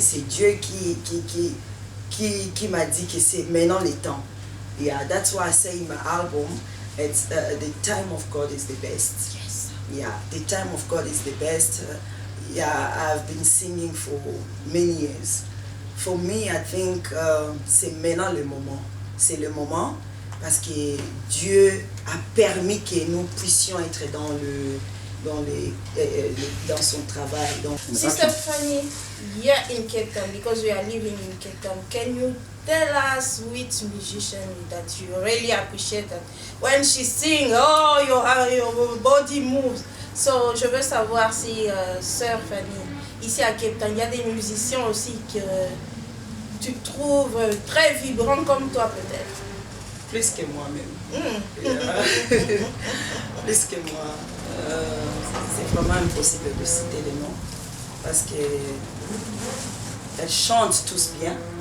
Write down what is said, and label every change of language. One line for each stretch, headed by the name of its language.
French: C'est Dieu qui m'a dit que c'est maintenant le temps.
English: That's why I say in my album, it's the time of God is the best. Yes. The time of God is the best. I've been singing for many years. For me, I think
French: c'est maintenant le moment. C'est le moment parce que Dieu a permis que nous puissions être dans son travail. Donc,
English: Sister Fanny, here in Cape Town, because we are living in Cape Town, can you tell us which musician that you really appreciate that when she sings, your body moves.
French: So, je veux savoir si, Sœur Fanny, ici à Cape Town, il y a des musiciens aussi que tu trouves très vibrants comme toi peut-être. Plus que moi-même. Plus que moi. C'est vraiment impossible de citer les noms parce que elles chantent tous bien.